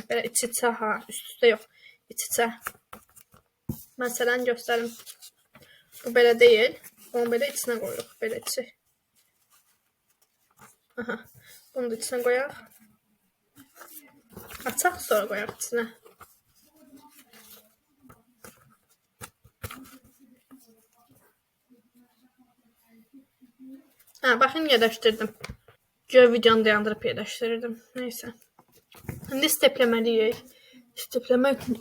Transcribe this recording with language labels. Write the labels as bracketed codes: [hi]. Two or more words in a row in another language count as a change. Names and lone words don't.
[az] Belə iç-içə, ha, üst-üstə yox. İç-içə. Məsələn göstərim. Bu belə deyil. Onu belə içinə qoyuruq. Belə içi. Aha. Bunu da içinə qoyaq. Açaq, sonra qoyaq içinə. [tr] Ha, bakın yerleştirdim. Göğe videonu dayandırıp yerleştirdim. Neyse. Şimdi steplemeliyik. Steplemek için.